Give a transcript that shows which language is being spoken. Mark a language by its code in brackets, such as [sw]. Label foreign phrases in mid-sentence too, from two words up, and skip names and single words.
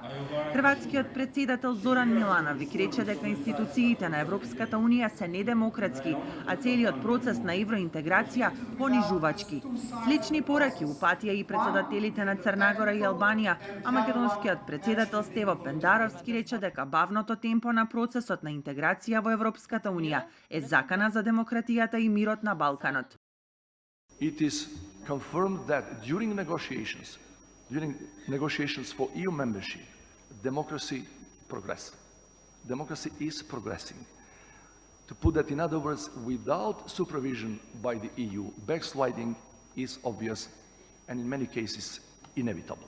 [mk] Хрватскиот председател Зоран Милановиќ рече дека институциите на Европската унија се недемократски, а целиот процес на евроинтеграција понижувачки. Слични пораки упатија и председателите на Црна Гора и Албанија, а македонскиот председател Стево Пендаровски рече дека бавното темпо на процесот на интеграција во Европската унија е закана за демократијата и мирот на Балканот. [en] It is confirmed that during negotiations for EU membership, democracy progressed. Democracy is progressing. To put that in other words, without supervision by the EU, backsliding is obvious and in many cases inevitable.